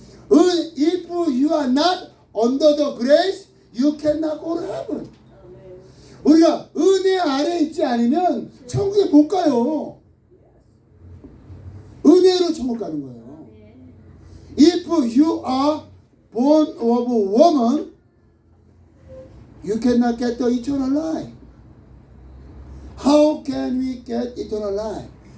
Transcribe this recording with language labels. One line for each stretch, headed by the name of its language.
English: If you are not under the grace, you cannot go to heaven.
Korean: 우리가 은혜 아래 있지 않으면 천국에 못 가요. 은혜로 천국 가는 거예요.
English: If you are born of a woman, you cannot get the eternal life. How can we get eternal life?